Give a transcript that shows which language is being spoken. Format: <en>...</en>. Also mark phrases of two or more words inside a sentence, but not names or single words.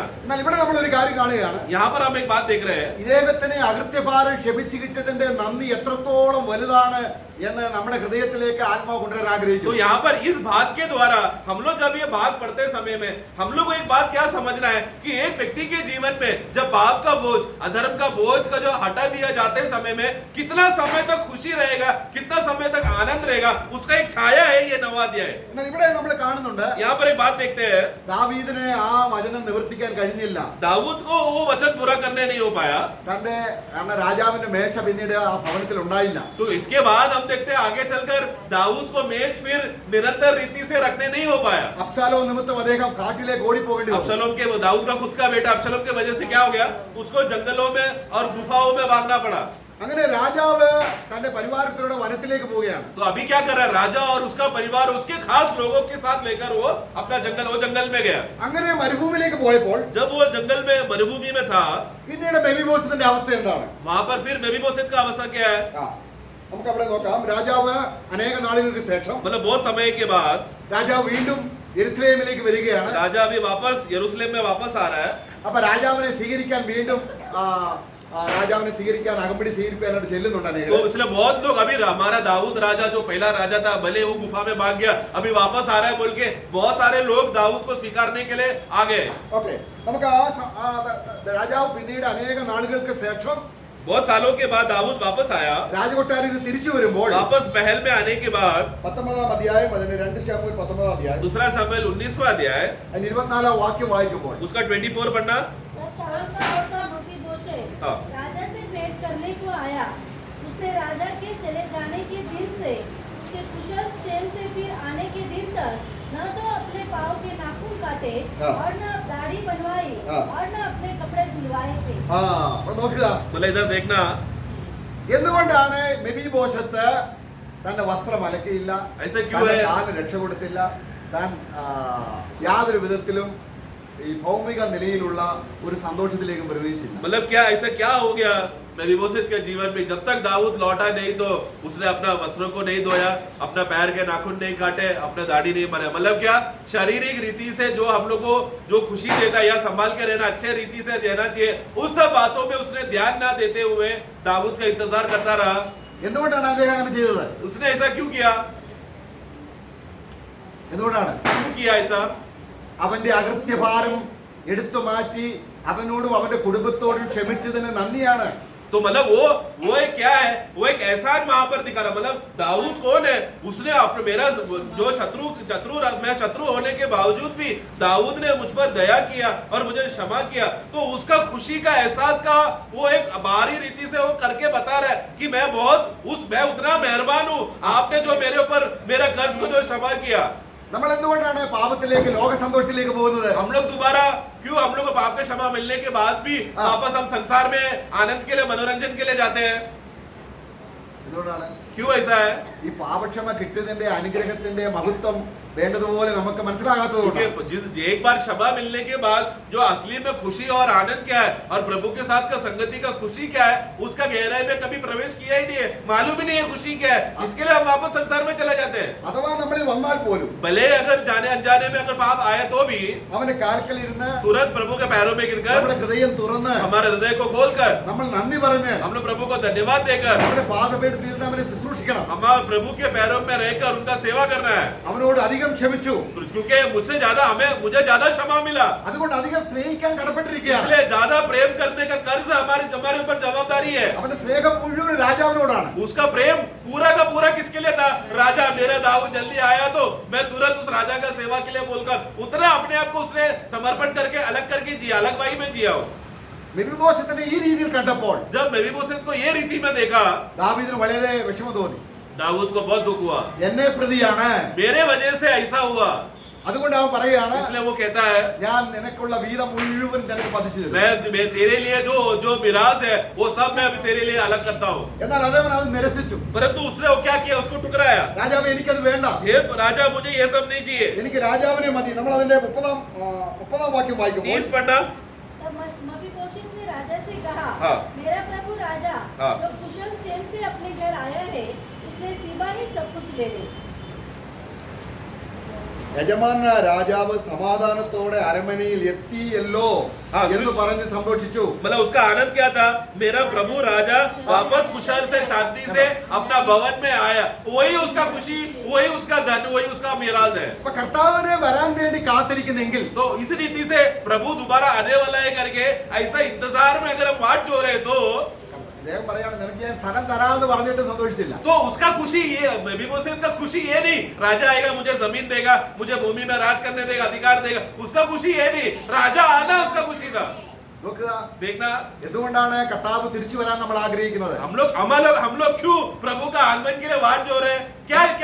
<ml>എന്നാൽ ഇവിടെ നമ്മൾ ഒരു കാര്യം കാണുകയാണ്.</ml> <hi>यहाँ पर हम एक बात देख रहे हैं.</hi> <ml>ഇദ്ദേഹത്തിന് അകൃത്യഭാരം ക്ഷമിച്ചു കിട്ടിയതിന്റെ നന്ദി എത്രത്തോളം വലുതാണ് എന്ന് നമ്മുടെ ഹൃദയത്തിലേക്ക് ആത്മാവ് കൊണ്ടുവരാൻ तो ആഗ്രഹിക്കുന്നു.</ml> <hi>यहाँ पर इस भाग के द्वारा हम लोग जब ये भाग पढ़ते समय में हम लोग को एक बात क्या समझना है कि एक व्यक्ति के जीवन में जब पाप का बोझ, अधर्म का बोझ का जो हटा दिया जाते समय में कितना समय तक खुशी रहेगा, कितना समय तक आनंद रहेगा, उसका एक छाया है ये 9वां अध्याय.</hi> <ml>എന്നാൽ ഇവിടെ നമ്മൾ കാണുന്നുണ്ട്</ml> <hi>यहाँ पर एक बात देखते हैं.</hi> <ml>ദാവീദിനെ ആ വചനം നിവർത്തിക്കാൻ കഴിഞ്ഞില്ല.</ml> <hi>दाऊद को वो वचन पूरा करने नहीं हो पाया.</hi> <ml>കാരണം രാജാവിന്റെ മേശ പിന്നീട് ആ ഭവനത്തിൽ ഉണ്ടായില്ല.</ml> <hi>तो इसके बाद हम देखते हैं आगे चलकर दाऊद को मेज फिर निरंतर रीति से रखने नहीं हो पाया.</hi> <ml>അബ്ശാലോം നിമിത്തം അദ്ദേഹം കാട്ടിലേക്ക് ഓടിപ്പോകേണ്ടി വന്നു.</ml> <hi>अबशलोम के दाऊद का खुद का बेटा अबशलोम के वजह से क्या हो गया? उसको जंगलों में और गुफाओं में भागना पड़ा.</hi> <ml>അങ്ങനെ രാജാവ് തന്റെ പരിവാരത്തിലൂടെ വനത്തിലേക്ക് പോവുകയാണ്.</ml> <hi>तो अभी क्या कर रहा है राजा और उसका परिवार उसके खास लोगों के साथ लेकर वो अपना वो जंगल में गया.</hi> <ml>അങ്ങനെ മരുഭൂമിയിലേക്ക് പോയപ്പോൾ</ml> <hi>जब वो जंगल में मरुभूमि में था,</hi> <ml>പിന്നീട് മെഫിബോശത്തിന്റെ അവസ്ഥ എന്താണ്?</ml> <hi>वहां पर फिर मेफीबोशेत का अवस्था क्या है?</hi> <ml>നമുക്ക് അവിടെ നോക്കാം. രാജാവ് അനേക നാളുകൾക്ക് ശേഷം</ml> <hi>मतलब बहुत समय के बाद</hi> <ml>രാജാവ് വീണ്ടും യെരുശലേമിലേക്ക് വരികയാണ്.</ml> <hi>राजा अभी वापस यरूशलेम में वापस आ रहा है.</hi> <ml>അപ്പൊ രാജാവിനെ സ്വീകരിക്കാൻ വീണ്ടും രാജാവിനെ സ്വീകരിക്കാൻ അകമ്പടി സ്വീകരിക്കാനായിട്ട് ചെല്ലുന്നുണ്ട് അനേകർ.</ml> <hi>तो इसलिए बहुत लोग अभी हमारा दाऊद राजा जो पहला राजा था भले वो गुफा में भाग गया अभी वापस आ रहा है बोल के बहुत सारे लोग दाऊद को स्वीकारने के लिए आ गए.</hi> <ml>ഓക്കെ, നമുക്ക് രാജാവ് പിന്നീട് അനേക നാളുകൾക്ക് ശേഷം</ml> <hi>बहुत सालों के बाद दाऊद वापस आया.</hi> <ml>രാജകൊട്ടാരത്തിൽ തിരിച്ചു വരുമ്പോൾ</ml> <hi>वापस महल में आने के बाद</hi> <ml>19-ാം അധ്യായം അതിന് 2 ശമൂവേൽ 19-ാം അധ്യായം</ml> <hi>दूसरा शमूएल 19वां अध्याय</hi> <ml>അതിന് 24-ാം വാക്യം വായിക്കുമ്പോൾ</ml> <hi>उसका 24 पढ़ना. तब शाऊल का लड़का मफीबोशेत हाँ. राजा से भेंट करने को आया। उसने राजा के चले जाने के दिन से उसके कुशल क्षेम से फिर आने के दिन तक न तो अपने पाँव के नाखून काटे हाँ. और न दाढ़ी बनवाई हाँ. और न अपने कपड़े धुलवाए थे।</hi> <ml>അപ്പോൾ നോക്കുക,</ml> <hi>मतलब इधर देखना</hi> <ml>എന്തുകൊണ്ടാണ് മെഫീബോശത്ത് തന്റെ വസ്ത്രം അലക്കിയില്ല,</ml> <hi>ऐसा क्यों തന്റെ है?</hi> <ml>കാലിന് രക്ഷ കൊടുത്തില്ല, താൻ യാതൊരു വിധത്തിലും ഈ ഭൗമിക നിലയിലുള്ള ഒരു സന്തോഷത്തിലേക്കും പ്രവേശിച്ചില്ല.</ml> <hi>मतलब क्या ऐसा क्या हो गया मेफीबोशेत के जीवन में? जब तक दाऊद लौटा नहीं तो उसने अपना वस्त्रों को नहीं धोया, अपना पैर के नाखून नहीं काटे, अपना दाढ़ी नहीं बनाया. मतलब क्या शारीरिक रीति से जो हम लोग को जो खुशी देता है या संभाल के रहना, अच्छे रीति से रहना चाहिए, उस सब बातों में उसने ध्यान ना देते हुए दाऊद का इंतजार करता रहा.</hi> <ml>എന്തുകൊണ്ടാണ് അദ്ദേഹം അങ്ങനെ ചെയ്തത്?</ml> <hi>उसने ऐसा क्यों किया?</hi> <ml>എന്തുകൊണ്ടാണ്?</ml> <hi>क्यों किया ऐसा?</hi> <ml>അവന്റെ അകൃത്യഭാരം എടുത്തു മാറ്റി അവനോടും അവന്റെ കുടുംബത്തോടും ക്ഷമിച്ചതിന് നന്ദിയാണ്.</ml> <hi>तो मतलब वो एक क्या है? वो एक एहसान वहां पर दिखा रहा. मतलब दाऊद कौन है? उसने अपने मेरा जो मैं शत्रु होने के बावजूद भी दाऊद ने मुझ पर दया किया और मुझे क्षमा किया. तो उसका खुशी का एहसास का वो एक बाहरी रीति से वो करके बता रहा है कि मैं उतना मेहरबान हूँ. आपने जो मेरे ऊपर मेरा कर्ज को जो क्षमा किया.</hi> <ml>നമ്മൾ എന്തുകൊണ്ടാണ് പാപത്തിലേക്ക് ലോക സന്തോഷത്തിലേക്ക് പോകുന്നത്?</ml> <hi>हम लोग दोबारा क्यों हम लोग को पाप का क्षमा मिलने के बाद भी वापस हम संसार में आनंद के लिए मनोरंजन के लिए जाते हैं?</hi> <ml>എന്തുകൊണ്ടാണ്?</ml> <hi>क्यों ऐसा है?</hi> <ml>ഈ പാപക്ഷമ കിട്ടുന്നതിന്റെ അനുഗ്രഹത്തിന്റെ മഹത്വം വേണ്ടതുപോലെ നമുക്ക് മനസ്സിലാകാത്തതുകൊണ്ട്.</ml> <hi>क्योंकि एक बार क्षमा मिलने के बाद जो असली में खुशी और आनंद क्या है और प्रभु के साथ का संगति का खुशी क्या है उसका गहराई में कभी प्रवेश किया ही नहीं है, मालूम ही नहीं है खुशी क्या है. इसके लिए हम वापस संसार में चले जाते हैं.</hi> <ml>അഥവാ നമ്മളിൽ വന്നാൽ പോലും</ml> <hi>भले अगर जाने अनजाने में अगर पाप आए तो भी</hi> <ml>അവന്റെ കാൽക്കലിരുന്ന്</ml> <hi>तुरंत प्रभु के पैरों में गिरकर</hi> <ml>നമ്മുടെ ഹൃദയം തുറന്ന്</ml> <hi>हमारे हृदय को खोलकर</hi> <ml>നമ്മൾ നന്ദി പറഞ്ഞ്</ml> <hi>हम लोग प्रभु को धन्यवाद देकर</hi> <ml>നമ്മുടെ പാദപീഠത്തിലിരുന്ന് അവനെ ശുശ്രൂഷിക്കണം.</ml> <hi>हमारे प्रभु के पैरों में रहकर उनका सेवा करना है.</hi> <ml>അവനോട് അധികം ക്ഷമിച്ചു,</ml> <hi>क्योंकि मुझे ज्यादा क्षमा मिला,</hi> <ml>അതുകൊണ്ട് അധികം സ്നേഹിക്കാൻ കടപ്പെട്ടിരിക്കുകയാണ്.</ml> <hi>इसलिए ज्यादा प्रेम करने का कर्ज हमारे ऊपर जवाबदारी है.</hi> <ml>അവന്റെ സ്നേഹം മുഴുവൻ രാജാവിനോടാണ്.</ml> <hi>उसका प्रेम पूरा का पूरा किसके लिए था? राजा मेरा दाऊद जल्दी आया तो मैं तुरंत उस राजा का सेवा के लिए बोलकर उतना अपने आप को उसने समर्पण करके अलग करके जिया, अलग वाई में जिया.</hi> <ml>മെഫീബോശത്തിനെ ഈ രീതിയിൽ കണ്ടപ്പോൾ</ml> <hi>जब मेफीबोशेत को ये रीति में देखा</hi> <ml>ദാവീദിന് വളരെ വിഷമം തോന്നി.</ml> <hi>दाऊद को बहुत दुख हुआ,</hi> <ml>എന്നെ പ്രതിയാണ്.</ml> <hi>मेरे वजह से ऐसा हुआ.</hi> <ml>അതുകൊണ്ട് അവൻ പറയുകയാണ്,</ml> <hi>इसलिए वो कहता है</hi> <ml>ഞാൻ നിനക്കുള്ള വീതം മുഴുവൻ നിനക്ക് പതിച്ചു തരും.</ml> <hi>मैं तेरे लिए जो मिराज है वो सब मैं अभी तेरे लिए अलग करता हूँ.</hi> <ml>എന്നാൽ അതവൻ അത് നിരസിച്ചു.</ml> <hi>परंतु उसने वो क्या किया? उसको टुकराया.</hi> <ml>രാജാവ് എനിക്കത് വേണ്ട,</ml> <hi>हे राजा मुझे ये सब नहीं चाहिए.</hi> <ml>എനിക്ക് രാജാവിനെ മതി. നമ്മൾ അതിന്റെ 30-ാം വാക്യം വായിക്കുമ്പോൾ</ml> <hi>30 पढ़ना. तब मफीबोशेत ने राजा से कहा, हाँ. मेरा प्रभु राजा हाँ. जो कुशल क्षेम से अपने घर आया है इसलिए सीबा ही सब कुछ ले ले.</hi> <ml>യജമാന രാജാവ് സമാധാനത്തോടെ അരമനയിൽ എത്തിയല്ലോ എന്ന് പറഞ്ഞ് സന്തോഷിച്ചു.</ml> <hi>मतलब उसका आनंद क्या था? मेरा प्रभु राजा वापस कुशल से शांति से अपना भवन में आया. वही उसका खुशी, वही उसका धन, वही उसका मिराज है.</hi> <ml>അപ്പൊ കർത്താവിനെ വരാൻ വേണ്ടി കാത്തിരിക്കുന്നെങ്കിൽ</ml> <hi>तो इस रीति से प्रभु दोबारा आने वाला है करके ऐसा इंतजार में अगर हम वाट जो रहे तो</hi> <ml>അദ്ദേഹം പറയാണ്, നിനക്ക് ഞാൻ സ്ഥലം തരാമെന്ന് പറഞ്ഞിട്ട് സന്തോഷിച്ചില്ല.</ml> <hi>तो उसका खुशी ये मेफीबोशेत का खुशी ये नहीं राजा आएगा मुझे जमीन देगा, मुझे भूमि में राज करने देगा, अधिकार देगा. उसका खुशी ये नहीं, राजा आना उसका खुशी था.</hi> <ml>നോക്കുക,</ml> <hi>देखना</hi> <ml>എന്തുകൊണ്ടാണ് കർത്താവ് തിരിച്ചു വരാൻ നമ്മൾ ആഗ്രഹിക്കുന്നത്?</ml> <hi>हम लोग क्यों प्रभु का आगमन के लिए वाट जो रहे हैं?</hi>